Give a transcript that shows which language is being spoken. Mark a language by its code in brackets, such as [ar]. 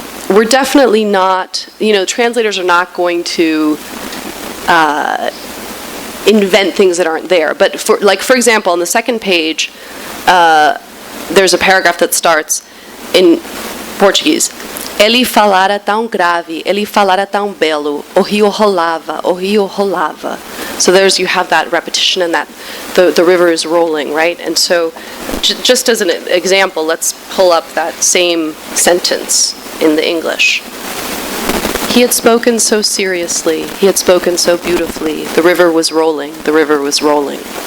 [en] We're definitely not, translators are not going to invent things that aren't there. But for example, on the second page, there's a paragraph that starts in Portuguese. [pt] Ele falara tão grave, ele falara tão belo, o rio rolava. [en] So you have that repetition and that the river is rolling, right? And so just as an example, let's pull up that same sentence in the English. He had spoken so seriously, he had spoken so beautifully, the river was rolling, the river was rolling.